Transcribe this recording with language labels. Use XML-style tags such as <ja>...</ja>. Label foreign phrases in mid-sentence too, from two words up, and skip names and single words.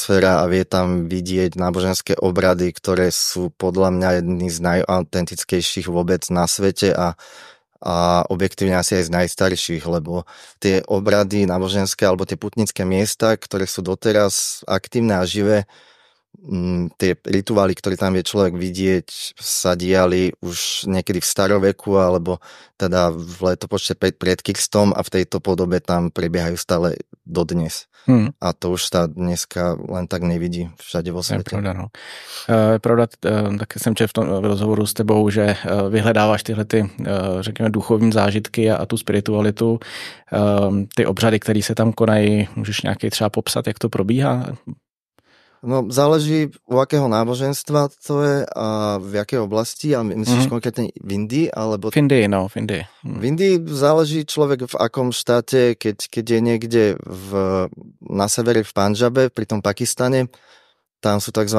<sk>a vie tam vidieť náboženské obrady, ktoré sú podľa mňa jedny z najautentickejších vôbec na svete a objektívne asi aj z najstarších, lebo tie obrady náboženské alebo tie putnické miesta, ktoré sú doteraz aktívne a živé, tie rituály, ktoré tam vie človek vidieť, sa diali už niekedy v staroveku alebo teda v letopočte pred Kristom a v tejto podobe tam prebiehajú stále dodnes. A to už sa dneska len tak nevidí všade vo svete.</sk> <cs>Je pravda, taky jsem četl v tom rozhovoru s tebou, že vyhledáváš tyhle ty, řekněme, duchovní zážitky a tu spiritualitu, ty obřady, které se tam konají, můžeš nějaký třeba popsat, jak to probíhá?</cs> <sk>No, záleží u akého náboženstva to je a v jakej oblasti, a myslíš konkrétne v Indii, alebo... V Indii, no, v Indii. V Indii záleží človek v akom štáte, keď je niekde na severe v Pandžabe, pri tom Pakistane, tam sú tzv.</sk>